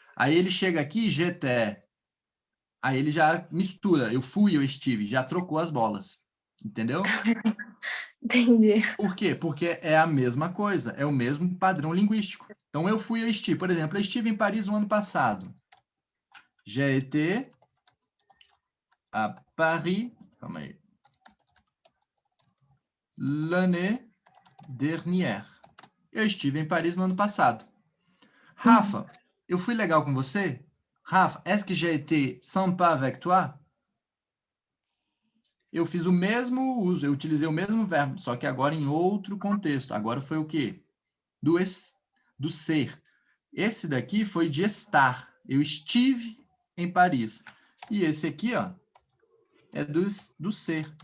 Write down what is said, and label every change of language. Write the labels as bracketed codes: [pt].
[pt] Aí ele chega aqui, j'étais. Aí ele já mistura, eu fui, eu estive, já trocou as bolas, entendeu? entendi. Por quê? Porque é a mesma coisa, é o mesmo padrão linguístico. Então, eu fui, eu estive. Por exemplo, eu estive em Paris no ano passado. [fr] J'ai été à Paris, [pt] calma aí, [fr] l'année dernière. [pt] Eu estive em Paris no ano passado. Uhum. Rafa, eu fui legal com você? [fr] Rafa, est-ce que j'ai été sympa avec toi? [pt] Eu fiz o mesmo uso, eu utilizei o mesmo verbo, só que agora em outro contexto. Agora foi o quê? Do ser. Esse daqui foi de estar. Eu estive em Paris. E esse aqui, ó, é do ser.